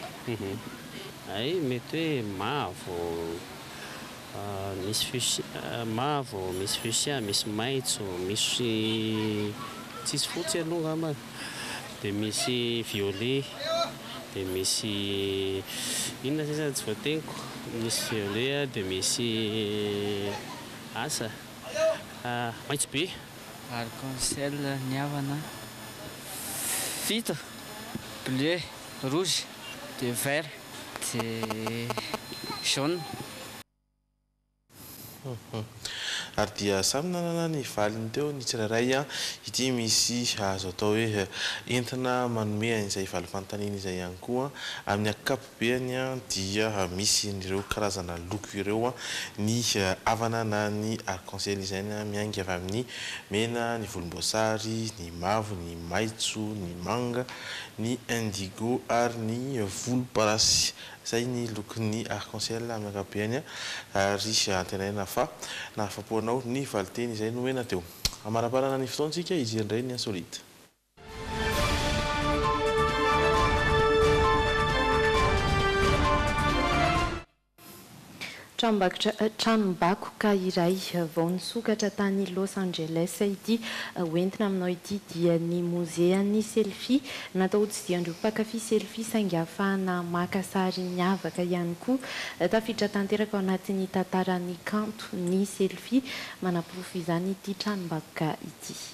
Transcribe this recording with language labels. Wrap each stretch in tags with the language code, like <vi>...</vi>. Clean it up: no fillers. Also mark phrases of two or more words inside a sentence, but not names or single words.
<mg>Ay, mety hoe mavo, misy fuchsia, mavo, misy fuchsia, misy maitso, misy tsisy fotsy aloha ngamba. Dia misy violet, dia misy inona sisa tsy voateniko. Misy violet dia misy asa maitso be. Arc-en-ciel ny avana. Fito.</mg> <fr>Bleu, rouge, de vert, de jaune.</fr> <mg>ary dia samy nanana ny valiny teo ny tsirairay ity misy azo atao hoe entina manome an'izay valim-panontaniana izay ihany koa amin'ny ankapobeny dia misy ireo karazana loko ireo ny avana na ny arc-en-ciel izay miainga avy amin'ny mena, ny volomboasary, ny mavo, ny maitso, ny manga, ny indigo ary ny volomparasy. Zay ny lokon'ny arc-en-ciel amin'ny ankapobeny ary antenaina fa nahafapoanao ny valiteny izay nomena teo. Amaraparana ny fotoantsika izy indray ny insolite. Tranombakoka iray vao nisokatra tany Los Angeles ity hoentina aminao ity dia ny mozean'ny selfie natao hotsidiandreo mpakafy selfie saingy ahafahana maka sary miavaka ihany koa tafiditra tanteraka ao anatin'ny tantaran'ny kanto ny selfie manaporofo izany ity tranombakoka ity.</mg>